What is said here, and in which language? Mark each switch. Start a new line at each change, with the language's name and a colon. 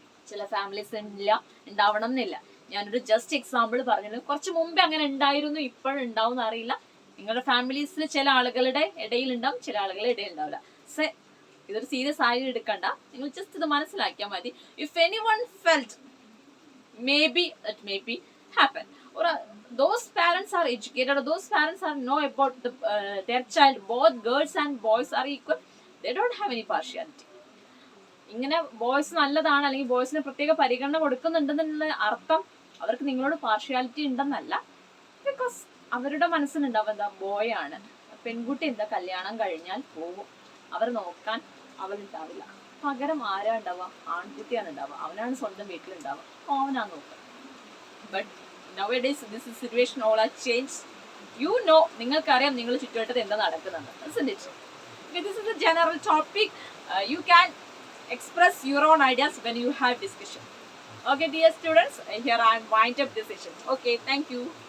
Malayalam: ചില ഫാമിലീസ് ഉണ്ടാവണം എന്നില്ല. ഞാനൊരു ജസ്റ്റ് എക്സാമ്പിൾ പറഞ്ഞത്. കുറച്ച് മുമ്പേ അങ്ങനെ ഉണ്ടായിരുന്നു, ഇപ്പോഴും ഉണ്ടാവും അറിയില്ല. നിങ്ങളുടെ ഫാമിലീസിൽ ചില ആളുകളുടെ ഇടയിൽ ഉണ്ടാവും, ചില ആളുകളുടെ ഇടയിൽ ഉണ്ടാവില്ല. ഇതൊരു സീരിയസ് ആയി എടുക്കണ്ട, നിങ്ങൾ ജസ്റ്റ് ഇത് മനസ്സിലാക്കിയാൽ മതി.
English: If anyone felt maybe that may be happen, or those parents are educated, or those parents are know about their child, both girls and boys are equal, they don't have any partiality.
Malayalam: ഇങ്ങനെ boys നല്ലതാണ് അല്ലെങ്കിൽ ബോയ്സിന് പ്രത്യേക പരിഗണന കൊടുക്കുന്നുണ്ടെന്നുള്ള അർത്ഥം അവർക്ക് നിങ്ങളോട് partiality ഉണ്ടെന്നല്ല. Because അവരുടെ മനസ്സിലുണ്ടാവും, എന്താ ബോയ് ആണ്, പെൺകുട്ടി എന്താ കല്യാണം കഴിഞ്ഞാൽ പോകും, അവർ നോക്കാൻ അവളുണ്ടാവില്ല. പകരം ആരാ ഉണ്ടാവുക, ആൺകുട്ടിയാണ് ഉണ്ടാവുക. അവനാണ് സ്വന്തം വീട്ടിലുണ്ടാവുക, അവനാണ് നോക്കുക.
English: But nowadays this is situation all are changed. You know,
Malayalam: നിങ്ങൾക്കറിയാം നിങ്ങൾ ചുറ്റുവട്ടത്ത് എന്താ നടക്കുന്നുണ്ട്.
English: Isn't it? Okay, this is a general topic. You can express your own ideas when you have discussion. Okay, dear students, here I am wind up this session. Okay, thank you.